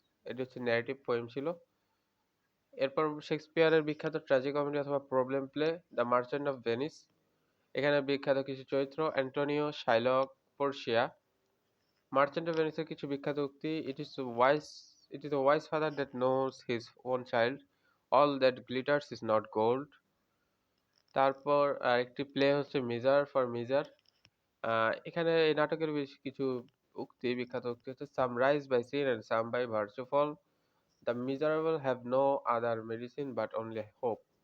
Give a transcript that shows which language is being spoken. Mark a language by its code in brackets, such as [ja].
[bn] এটি হচ্ছে narrative poem ছিল। এরপর শেক্সপিয়ারের বিখ্যাত ট্র্যাজিকমেডি অথবা problem play the merchant of Venice. এখানে বিখ্যাত কিছু চরিত্র Antonio, Shylock, Portia. [en] merchant of ভেনিসের [bn] কিছু বিখ্যাত উক্তি, [en] It is a wise father that knows his own child, all that glitters is not gold। [bn] তারপর একটি প্লে হচ্ছে মিজার ফর মিজার। এখানে এই নাটকের বেশ কিছু বিখ্যাত উক্তি হচ্ছে [en] Some rise by sin and some by virtue fall, the miserable have no other medicine but only hope.